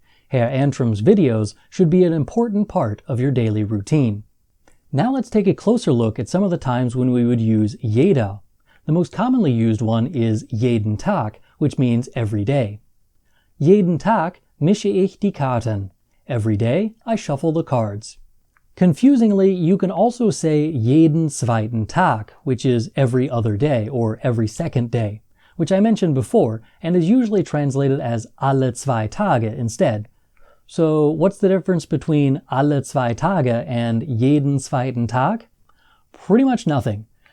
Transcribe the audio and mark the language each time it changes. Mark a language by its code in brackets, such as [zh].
[en] Herr Antrim's videos should be an important part of your daily routine. Now let's take a closer look at some of the times when we would use jeder. The most commonly used one is [de] jeden Tag, [en] which means every day. [de] Jeden Tag mische ich die Karten. [en] Every day I shuffle the cards. Confusingly, you can also say [de] jeden zweiten Tag, [en] which is every other day or every second day, which I mentioned before and is usually translated as [de] alle 2 Tage [en] instead. So what's the difference between [de] alle 2 Tage [en] and [de] jeden zweiten Tag? [en] Pretty much nothing.